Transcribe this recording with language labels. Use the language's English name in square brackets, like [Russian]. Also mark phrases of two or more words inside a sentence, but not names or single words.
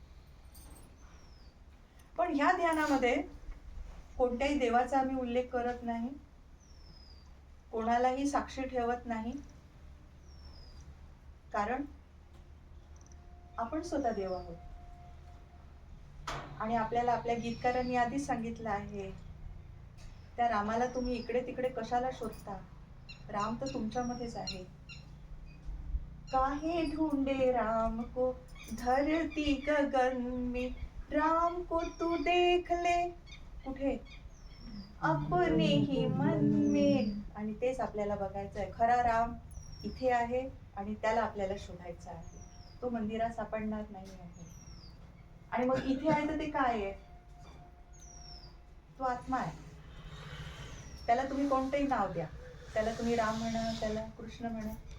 [Marathi] पण ह्या ध्यानामध्ये कोणत्याही देवाचा आम्ही उल्लेख करत नाही, कोणालाही साक्षी ठेवत नाही, कारण आपण स्वतः देव आहोत. आणि आपल्याला आपल्या गीतकारांनी आधीच सांगितलं आहे, त्या रामाला तुम्ही इकडे तिकडे कशाला शोधता? राम तर तुमच्यामध्येच आहे. [Hindi] काहे ढूंढे राम को धरती गगन में, राम को तू देख ले कुठे? अपने ही मन में. [Marathi] आणि तेच आपल्याला बघायचं आहे. खरा राम इथे आहे आणि त्याला आपल्याला शोधायचा आहे. तो मंदिरात सापडणार नाही आहे. आणि मग इथे आहे तर ते काय आहे? तो आत्मा आहे. त्याला तुम्ही कोणतंही नाव द्या. त्याला तुम्ही राम म्हणा, त्याला कृष्ण म्हणा.